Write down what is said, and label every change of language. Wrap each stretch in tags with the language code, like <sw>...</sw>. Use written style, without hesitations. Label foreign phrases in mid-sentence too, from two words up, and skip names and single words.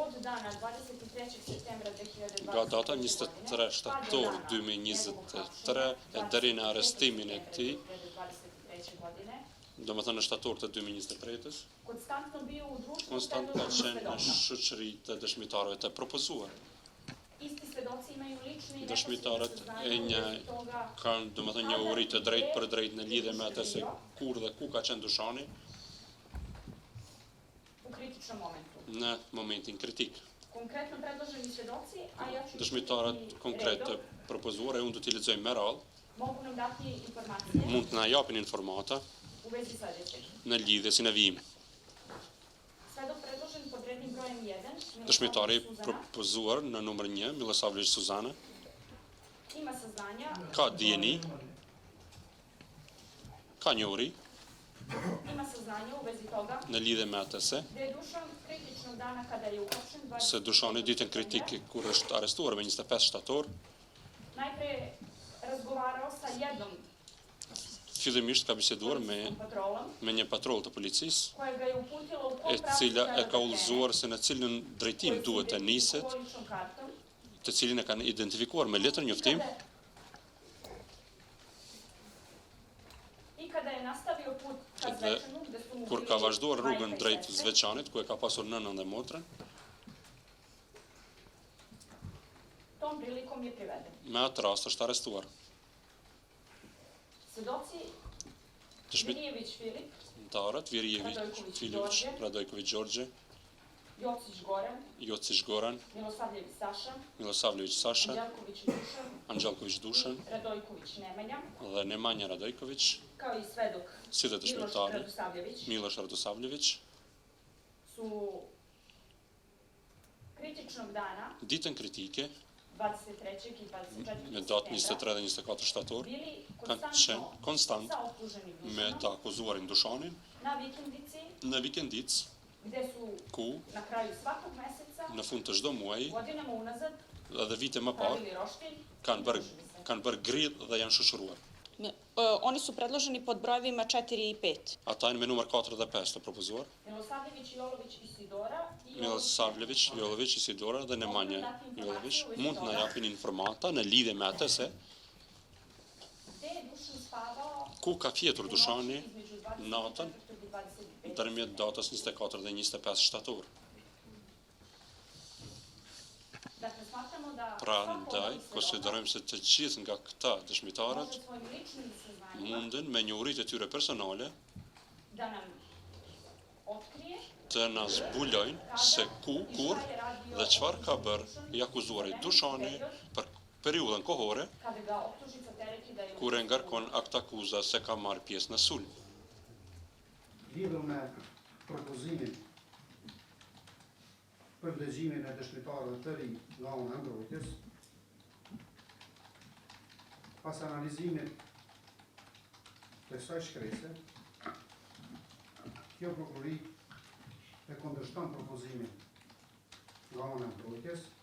<sr>dana 23. septembra 2020</sr> <sq>nga data 23 shtator 2023 e deri në arrestimin e tij, domethënë në shtator të 2023-s,</sq> <sr>konstantno bio u društvu</sr> <sq>konstantno ka qenë në shoqëri të dëshmitarëve të propozuar.</sq> <sr>Isti svedoci imaju lični i</sr> <sq>Dëshmitarët kanë domethënë një uri të drejtë për drejtë në lidhje me atë se kur dhe ku ka qenë Dushani</sq> <sr>u kritičnom momentu.</sr> <sq>Në momentin kritik.</sq> <sr>Konkretno predloženi svedoci, a ja ću</sr> <sq>Dëshmitarët konkret të propozuar e unë do t'i lexoj me radhë,</sq> <sr>mogu nam dati informacije</sr> <sq>mund të na japin informata</sq> <sr>u vezi sledećeg.</sr> <sq>në lidhje si në vijim.</sq> <sr>Svedok predložen pod rednim brojem 1,</sr> <sq>Dëshmitari propozuar në numër 1,</sq> <sr>Milosavljević Suzana, ima saznanja,</sr> <sq>ka dijeni, ka njohuri</sq> <sr>ima saznanja u vezi toga</sr> <sq>në lidhje me atë se</sq> <sr>da je Dušan kritičnog dana kada je uhapšen</sr> <sq>se Dushani ditën kritike kur është arrestuar me 25 shtator,</sq> <sr>najpre razgovarao sa jednom</sr> <sq>fillimisht ka biseduar</sq> <sr>patrolom</sr> <sq>me një patroll të policisë,</sq> <sr>koja ga je uputila u</sr> <sq>e cila e ka udhëzuar se në cilën drejtim duhet të niset, të cilin e kanë identifikuar me letër njoftim,</sq> <sr>i kada je nastavio put ka</sr> <sq>dhe</sq> <sr>Zvečanu, gde su mu</sr> <sq>kur ka vazhduar rrugën drejt Zveçanit, ku e ka pasur nënën dhe motrën,</sq> <sr>tom prilikom je priveden.</sr> <sq>me atë rast është arrestuar.</sq> <sr>Svedoci Virijević Filip,</sr> <sq>Ndarët Virijević Filić, Radojković Đorđe,</sq> <sr>Jocić Goran,</sr> <sq>Jocić Goran,</sq> <sr>Milosavljević Saša,</sr> <sq>Milosavljević Saša,</sq> <sr>Anđelković Dušan,</sr> <sq>Anđelković Dušan</sq> <sr>Radojković Nemanja,</sr> <sq>dhe Nemanja Radojković,</sq> <sr>kao i svedok</sr> <sq>si dhe dëshmitari</sq> <sr>Radosavljević,</sr> <sq>Miloš Radosavljević,</sq> <sr>su kritičnog dana</sr> <sq>ditën kritike</sq> <sr>23. i 24.</sr> <sq>në datë 23 dhe 24 shtator,</sq> <sr>bili</sr> <sq>kanë qenë konstant</sq> <sr>sa optuženim</sr> <sq>me</sq> <sr>Dušanom</sr> <sq>të akuzuarin Dushanin</sq> <sr>na vikendici,</sr> <sq>në vikendicë,</sq> <sr>gde su</sr> <sq>ku</sq> <sr>na kraju svakog meseca,</sr> <sq>në fund të çdo muaji</sq> <sr>godinama unazad,</sr> <sq>dhe vite më parë</sq> <sr>pravili roštilj,</sr> <sq>kanë bërë grill dhe janë shoqëruar.</sq> <sr>Oni su predloženi pod brojevima 4 i 5.</sr> <sq>Ata janë me numër 4 dhe 5 të propozuar.</sq> <sr>Milosavljević Jolović Isidora i</sr> <sq>Milosavljević Jolović Isidora dhe Nemanja Jolović mund të na japin informata në lidhje me atë se</sq> <sr>gde je Dušan spavao</sr> <sq>ku ka fjetur Dushani</sq> <sr>između 24.</sr> <sq>natën</sq> <sr>i 25.</sr> <sq>ndërmjet datës 24 dhe 25 shtator.</sq> <sr>Dakle, smatramo da</sr> <sq>Prandaj, konsiderojmë se të gjithë nga këta dëshmitarët</sq> <sr>može svojim ličnim saznanjima</sr> <sq>munden me njohuritë e tyre personale</sq> <sr>da nam otkrije</sr> <sq>të na zbulojnë se ku, kur dhe çfarë ka bërë i akuzuari Dushani për periudhën kohore</sq> <sr>kada ga optužnica tereti da je</sr> <sq>kur e ngarkon akt akuza se ka marrë pjesë në sulm. Lidhur me propozimin për vlezhimin e dëshmitarëve të ri nga ana e mbrojtjes, pas analizimit të kësaj shkrese, kjo prokurori e kundërshton propozimin nga ana e mbrojtjes</sq>